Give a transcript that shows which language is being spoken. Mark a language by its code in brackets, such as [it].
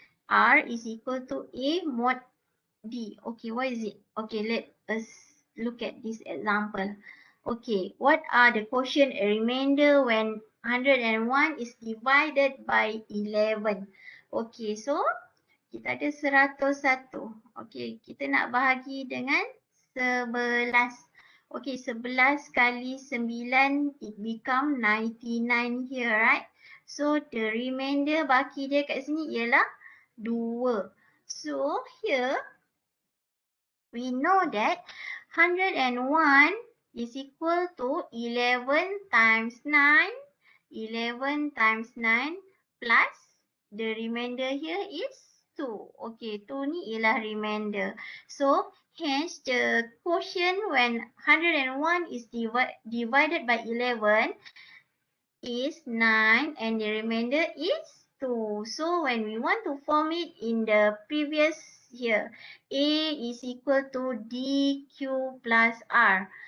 [en] R is equal to A mod D. Okay, what is it? Okay, let us look at this example. Okay, what are the quotient and remainder when 101 is divided by 11? [ms] Okay, so kita ada 101. Okay, kita nak bahagi dengan 11. [en] Okay, 11 kali 9, it become 99 here, right? So, the remainder [ms] baki dia kat sini ialah 2. [en] So, here, we know that 101 is equal to 11 times 9. 11 times 9 plus the remainder here is 2. [ms] Okay, 2 ni ialah remainder. [en] So, hence the quotient when 101 is divided by 11 is 9 and the remainder is 2. So, when we want to form it in the previous here, A is equal to DQ plus R.